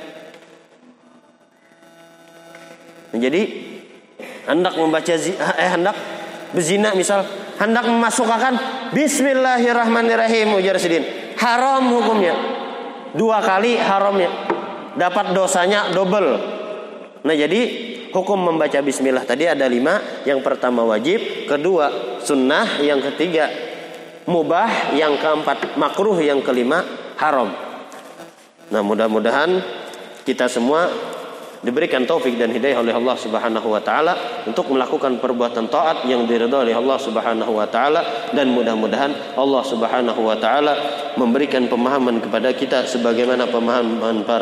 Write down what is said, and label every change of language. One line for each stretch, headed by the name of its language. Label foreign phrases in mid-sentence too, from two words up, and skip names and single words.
Indonesian: Jadi hendak membaca hendak berzina misal, hendak memasukkan bismillahirrahmanirrahim
Banjar: ujar sidin,
Indonesian: haram hukumnya. 2 kali haramnya, dapat dosanya double. Nah, jadi hukum membaca bismillah tadi ada 5. Yang pertama wajib, kedua sunnah, yang ketiga mubah, yang keempat makruh, yang kelima haram. Nah, mudah-mudahan kita semua diberikan taufik dan hidayah oleh Allah
Arabic: سبحانه وتعالى
Indonesian: untuk melakukan perbuatan taat yang diridhai oleh Allah
Arabic: سبحانه وتعالى,
Indonesian: dan mudah-mudahan Allah
Arabic: سبحانه وتعالى
Indonesian: memberikan pemahaman kepada kita sebagaimana pemahaman para